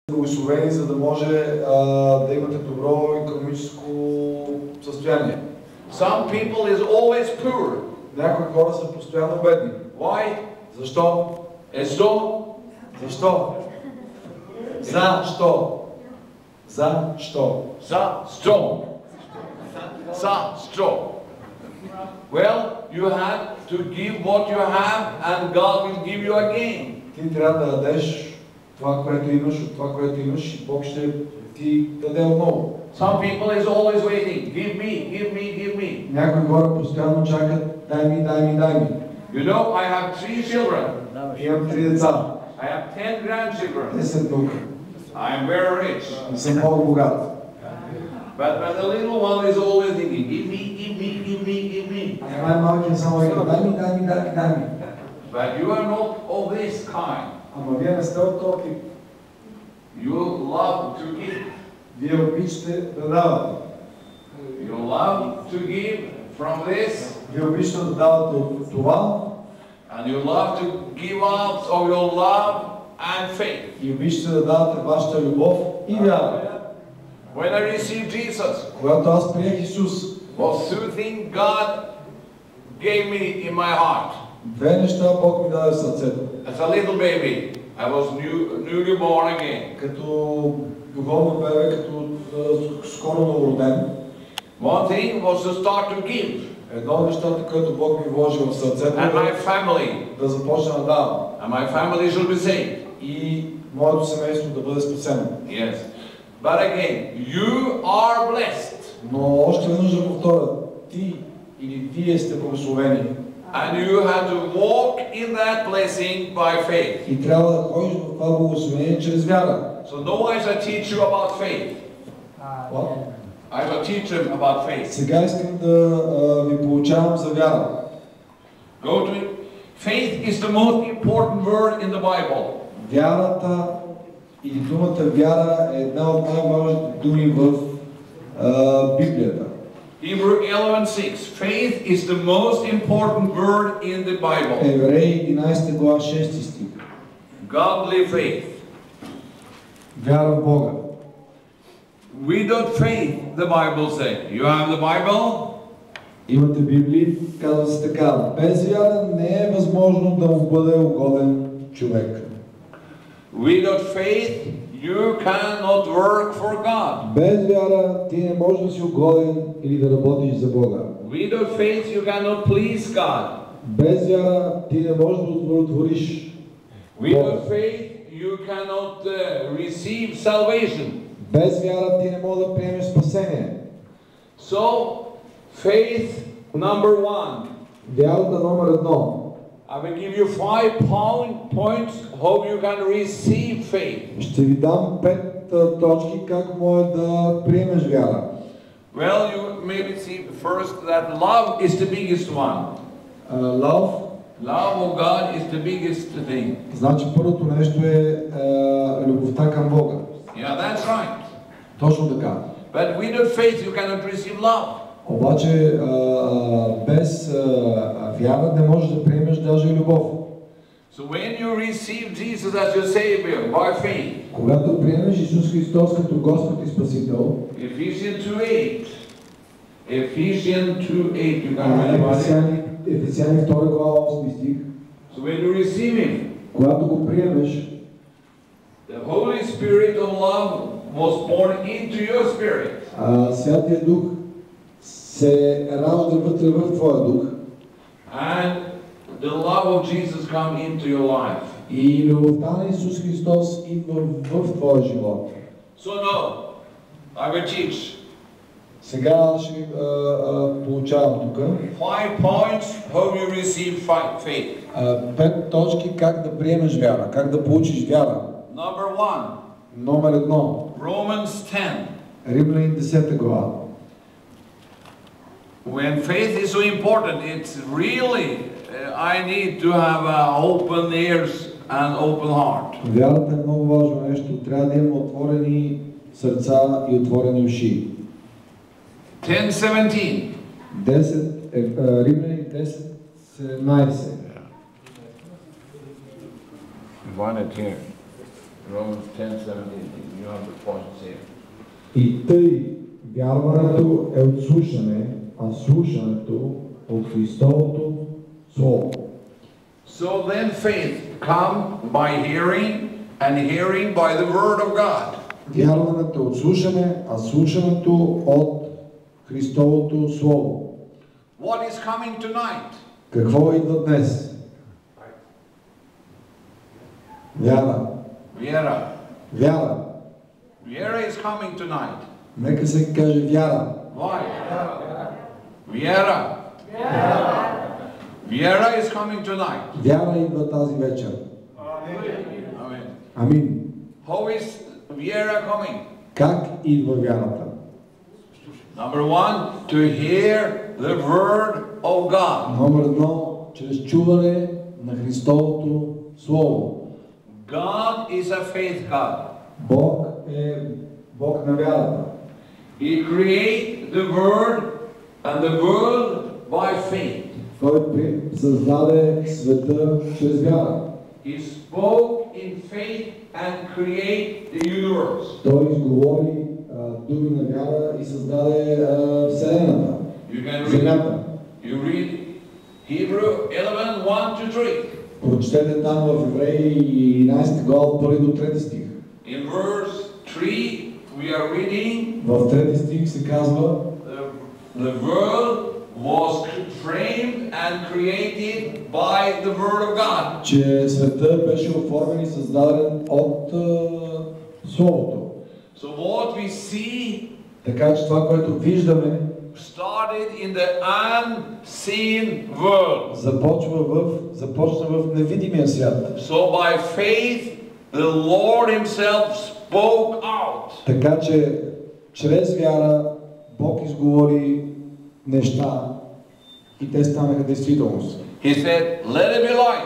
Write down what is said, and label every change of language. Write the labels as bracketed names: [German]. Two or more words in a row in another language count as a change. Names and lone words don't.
[Bulgarian] благословени, за да може да имате добро икономическо състояние. [English] Some people is always poor. [Bulgarian] Някои хора са постоянно бедни. [English] Why? [Bulgarian] Защо? Защо? Защо? Защо? Защо? Защо? Защо? [English] Well, you have to give what you have and God will give you again. [Bulgarian] Ти трябва да дадеш това, което имаш, от това, което имаш, и Бог ще ти даде отново. [English] Some people is always waiting. Give me, give me, give me. [Bulgarian] Някои хора постоянно чакат, дай ми, дай ми, дай ми. [English] You know, I have 3 children. [Bulgarian] Имам 3 деца. [English] I have 10 grandchildren. [Bulgarian] 10 внука. [English] I am very rich. [Bulgarian] И съм много богат. [English] But the little one is always thinking, give me, give me, give me, give me. [Bulgarian] А най-малкият само вика, дай ми, дай ми, дай ми, дай ми. [English] But you are not of this kind. [Bulgarian] Ама вие не сте от този тип. [English] You love to give. [Bulgarian] Вие обичате да давате. [English] You love to give from this. [Bulgarian] Вие обичате да давате от това. [English] And you love to give out of your love and faith. [Bulgarian] И обичате да давате вашата любов и вяра. [English] When I received Jesus, [Bulgarian] Когато аз приех Исус, [English] was two things God gave me in my heart. [Bulgarian] две неща Бог ми даде в сърцето. [English] As a little baby, I was newly born again. [Bulgarian] Като духовно бебе, като скоро новороден. [English] One thing was to start to give. [Bulgarian] Едно от нещата, което Бог ми вложи в сърцето, [English] And my family. [Bulgarian] Да започна да давам. [English] And my family should be saved. [Bulgarian] И моето семейство да бъде спасено. [English] Yes. But again, you are blessed. [Bulgarian] Но още веднъж да повторя, ти или вие сте благословени. [English] And you have to walk in that blessing by faith. [Bulgarian] И трябва да ходиш в това благословение чрез вяра. [English] So no I shall teach you about faith. What? I shall teach them about faith. [Bulgarian] Сега искам да ви получавам за вяра. [English] Go to it. Faith is the most important word in the Bible. [Bulgarian] Вярата или думата вяра е една от най-важните думи в Библията. [English] Hebrew 11:6. Faith is the most important word in the Bible. [Bulgarian] Евреи 11 глава 6 стих. [English] Godly faith. [Bulgarian] Вяра в Бога. [English] Without faith, the Bible says. You have the Bible? [Bulgarian] Имате Библия, казва се така. Без вяра не е възможно да му бъде угоден човек. [English] Without faith, you cannot work for God. [Bulgarian] Без вяра ти не можеш да си угоден или да работиш за Бога. [English] Without faith, you cannot please God. [Bulgarian] Без вяра ти не можеш да удовлетвориш Бога. [English] Without faith, you cannot receive salvation. [Bulgarian] Без вяра ти не можеш да приемеш спасение. [English] So, faith number 1. [Bulgarian] Вярата номер 1. [English] I will give you 5 points how you can receive faith. [Bulgarian] Ще ви дам 5 точки как може да приемеш вяра. [English] Well, you maybe see first that love is the biggest one. Love. Love of God is the biggest thing. [Bulgarian] Значи първото нещо е любовта към Бога. [English] Yeah, that's right. [Bulgarian] Точно така. [English] But without faith you cannot receive love. [Bulgarian] Обаче без вяра не можеш да приемеш даже и любов. [English] So when you receive Jesus as your Savior by faith, [Bulgarian] когато приемеш Исус Христос като Господ и Спасител, [English] Ephesians 2:8, Ephesians 2:8, you can read about it. [Bulgarian] Ефесяни 2 глава 8 стих, [English] So when you receive Him, [Bulgarian] когато го приемеш, [English] the Holy Spirit of love was born into your spirit. [Bulgarian] Святия Дух се ражда вътре в твоя дух. [English] And the love of Jesus come into your life. [Bulgarian] И любовта на Исус Христос идва в твоя живот. [English] So no, I will teach. [Bulgarian] Сега ще ви получавам тук [English] 5 points how you receive faith. [Bulgarian] 5 точки как да приемеш вяра, как да получиш вяра. [English] Number 1. [Bulgarian] Номер 1. [English] Romans 10. [Bulgarian] Римляни 10 глава. [English] When faith is so important, it's really I need to have open ears and open heart. [Bulgarian] Вярата е много важно нещо. Трябва да имаме отворени сърца и отворени уши. 10:17. Римляни 10:17. [English] Want it here. Romans 10:17. You have the points here. [Bulgarian] И тъй вярването е от слушане, а слушането от Христовото Слово. [English] So then faith come by hearing, and hearing by the word of God. [Bulgarian] Вярването от слушане, а слушането от Христовото Слово. [English] What is coming tonight? [Bulgarian] Какво идва днес? Вяра. Viera. Вяра. [English] Viera is coming tonight. [Bulgarian] Нека се каже вяра. [English] Why? Viera. Viera is coming tonight. [Bulgarian] Вяра идва тази вечер. [English] Amen. [Bulgarian] Амин. [English] How is Viera coming? [Bulgarian] Как идва вярата? [English] Number one, to hear the word of God. [Bulgarian] Номер едно, чрез чуване на Христовото Слово. [English] God is a faith God. [Bulgarian] Бог е Бог на вярата. [English] He created the world and the world by faith. [Bulgarian] Той създаде света чрез вяра. [English] He spoke in faith and created the universe. [Bulgarian] Той изговори думи на вяра и създаде Вселената, [English] You can [Bulgarian] Земята. [English] read. You read Hebrew 11:1-3. [Bulgarian] Прочетете там в Евреи 11 глава от 1 до 3 стих. [English] In verse 3, we are reading [Bulgarian] В 3 стих се казва: [English] the world was framed and created by the word of God. [Bulgarian] че света беше оформен и създаден от Словото. [English] So what we see [Bulgarian] Така че това, което виждаме, [English] started in the unseen world. [Bulgarian] започна в невидимия свят. [English] So by faith, the Lord Himself spoke out. [Bulgarian] Така че чрез вяра Бог изговори неща и те станаха действителност. [English] He said, "Let it be light."